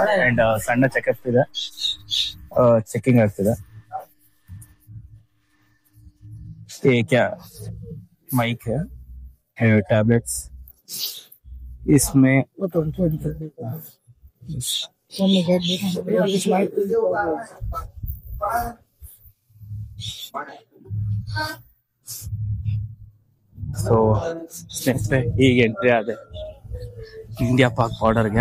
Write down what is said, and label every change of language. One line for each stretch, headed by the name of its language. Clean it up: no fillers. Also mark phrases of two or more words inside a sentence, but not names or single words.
Kannada: ಅಂಡ್ ಸಣ್ಣ ಚೆಕಪ್ ಇದೆ, ಚೆಕಿಂಗ್ ಆಗ್ತಿದೆ.
Hindi: माइक है, टैबलेट्स इसमें
Kannada: ಸೊ ಸ್ನೇಹಿತರೆ, ಈಗ ಎಂಟ್ರಿ ಆದೆ ಇಂಡಿಯಾ ಪಾಕ್ ಬಾರ್ಡರ್ಗೆ.